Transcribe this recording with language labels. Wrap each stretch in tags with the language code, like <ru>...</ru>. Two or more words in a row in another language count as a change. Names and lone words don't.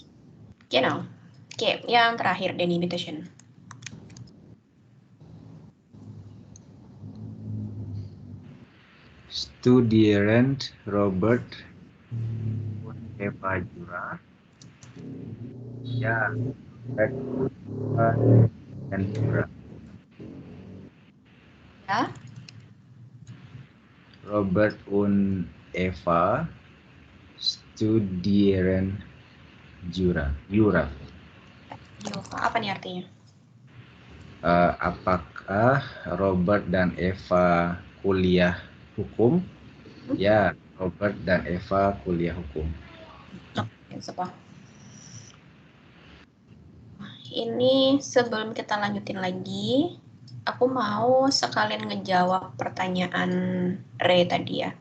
<de>Genau.</de> <id>Oke, yang terakhir, Denny,</id> <de>bitte schön. Studieren Robert und Eva Jura.</de> <id>Ya, dan Jura. Ya.</id> <de>Robert und Eva studieren Jura. Jura.</de> <id>Apa nih artinya? Apakah Robert dan Eva kuliah hukum? Ya, Robert dan Eva kuliah hukum. Ini sebelum kita lanjutin lagi, aku mau sekalian ngejawab pertanyaan Ray tadi ya.</id>